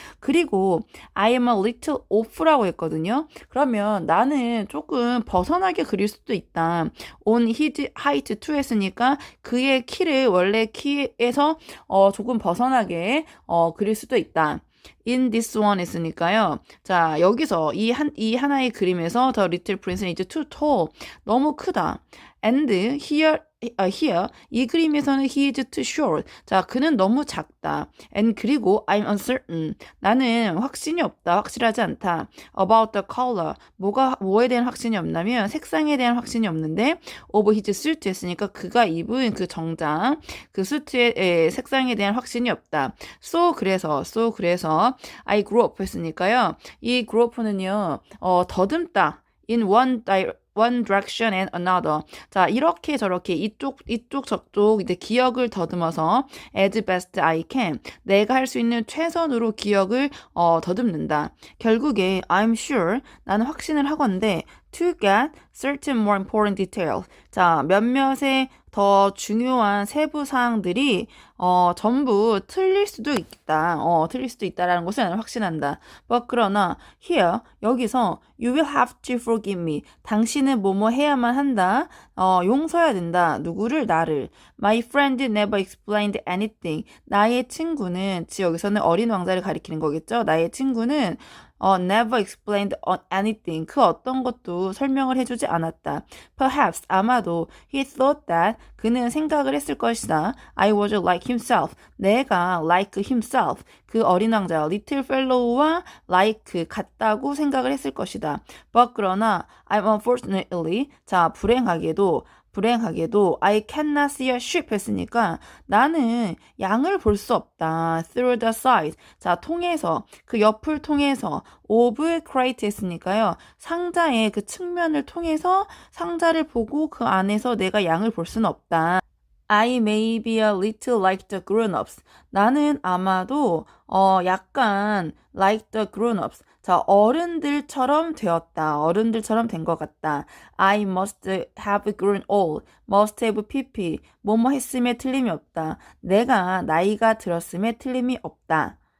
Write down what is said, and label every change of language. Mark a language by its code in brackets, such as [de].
[ko] 그리고 [en] I am a little off라고 [ko] 했거든요. 그러면 나는 조금 벗어나게 그릴 수도 있다. [en] On his height to [ko] 했으니까 그의 키를 원래 키에서 조금 벗어나게 그릴 수도 있다. [en] In this one [ko] 했으니까요. 자, 여기서 이 하나의 그림에서 [en] The Little Prince is too tall. [ko] 너무 크다. [en] And here [ko] 이 그림에서는 [en] he is too short. [ko] 자, 그는 너무 작다. [en] And [ko] 그리고 [en] I'm uncertain. [ko] 나는 확신이 없다. 확실하지 않다. [en] About the color. [ko] 뭐에 대한 확신이 없냐면 색상에 대한 확신이 없는데 [en] of his suit [ko] 했으니까 그가 입은 그 정장, 그 수트의 색상에 대한 확신이 없다. 그래서 [en] I grew up [ko] 했으니까요. 이 grew up는요. 더듬다. [en] In one direction and another. [ko] 자, 이렇게 저렇게 이쪽 저쪽 이제 기억을 더듬어서 [en] as best I can. [ko] 내가 할 수 있는 최선으로 기억을 더듬는다. 결국에 [en] I'm sure [ko] 나는 확신을 하건대 [en] to get certain more important details. [ko] 자, 몇몇의 더 중요한 세부 사항들이 전부 틀릴 수도 있다. 틀릴 수도 있다라는 것을 나는 확신한다. [en] But [ko] 그러나 [en] here [ko] 여기서 [en] you will have to forgive me. [ko] 당신은 뭐뭐 해야만 한다. 용서해야 된다. 누구를? 나를. [en] My friend never explained anything. [ko] 나의 친구는 여기서는 어린 왕자를 가리키는 거겠죠. 나의 친구는 [en] never explained anything. [ko] 그 어떤 것도 설명을 해주지 않았다. [en] Perhaps [ko] 아마도 [en] he thought that [ko] 그는 생각을 했을 것이다. [en] I was like himself. [ko] 내가 [en] like himself. [ko] 그 어린 왕자 little fellow와 like 같다고 생각을 했을 것이다. [en] But [ko] 그러나 [en] I'm unfortunately [ko] 자 불행하게도 [en] I cannot see a sheep [ko] 했으니까 나는 양을 볼 수 없다. [en] Through the side. [ko] 자, 통해서, 그 옆을 통해서 [en] of crate [ko] 했으니까요. 상자의 그 측면을 통해서 상자를 보고 그 안에서 내가 양을 볼 수는 없다. [en] I may be a little like the grown-ups. [ko] 나는 아마도 약간 [en] like the grown-ups. [ko] 자, 어른들처럼 되었다. 어른들처럼 된 것 같다. [en] I must have grown old. must have pp. [ko] 뭐뭐 했음에 틀림이 없다. 내가 나이가 들었음에 틀림이 없다.